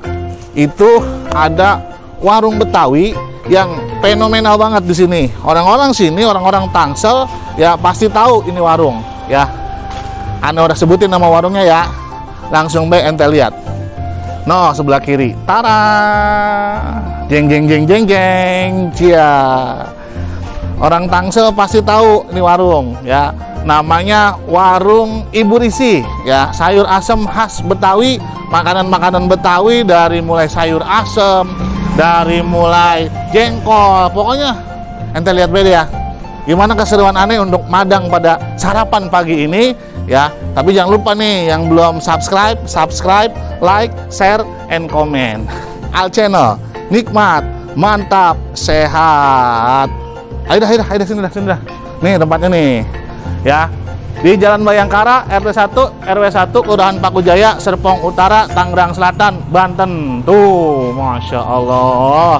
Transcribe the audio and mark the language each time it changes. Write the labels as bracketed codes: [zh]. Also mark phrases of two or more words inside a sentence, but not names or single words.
[id] Itu ada warung Betawi yang fenomenal banget di sini. Orang-orang sini, orang-orang Tangsel ya pasti tahu ini warung, ya. Ane udah sebutin nama warungnya ya. Langsung be ente lihat. No, sebelah kiri. Tara. Jeng jeng jeng jeng jeng. Cia. Orang Tangsel pasti tahu ini warung, ya. Namanya Warung Ibu Risi, ya. Sayur asem khas Betawi, makanan-makanan Betawi dari mulai sayur asem, dari mulai jengkol, pokoknya ente lihat beda ya. Gimana keseruan aneh untuk madang pada sarapan pagi ini, ya. Tapi jangan lupa nih yang belum subscribe, [en] like, share, and comment. [id] Al Channel, nikmat, mantap, sehat. Ayo dah, sini dah. Nih tempatnya nih, ya. Di Jalan Bayangkara, RT 1 RW 1 Kelurahan Pakujaya, Serpong Utara, Tangerang Selatan, Banten. Tuh, [ar] ما شاء الله.